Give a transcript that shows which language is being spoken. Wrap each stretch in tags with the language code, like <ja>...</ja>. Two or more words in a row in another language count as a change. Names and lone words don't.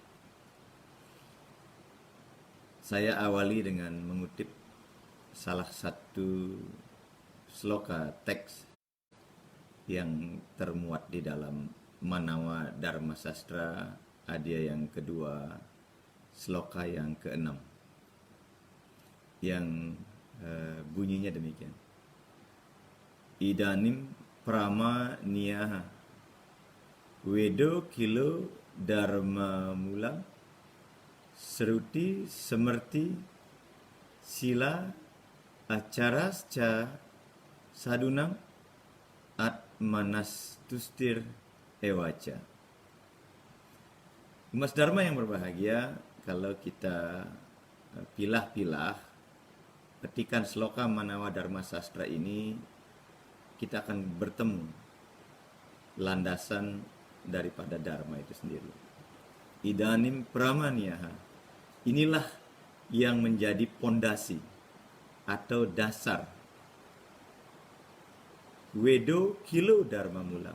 <id>Saya awali dengan mengutip salah satu sloka teks yang termuat di dalam Manawa Dharma Sastra Adya yang kedua, sloka yang ke-6, yang bunyinya demikian.</id> <sa>Idanim prama niyaha wedo kilo dharma mulam seruti semerti sila acarasca sadunang manas tustir ewaca.</sa> <id>Umat Dharma yang berbahagia, kalau kita pilah-pilah petikan sloka Manawa Dharma Sastra ini, kita akan bertemu landasan daripada Dharma itu sendiri.</id> <sa>Idanim pramaniyaha,</sa> <id>inilah yang menjadi pondasi atau dasar</id> <sa>Wedo kilo dharma mulam.</sa>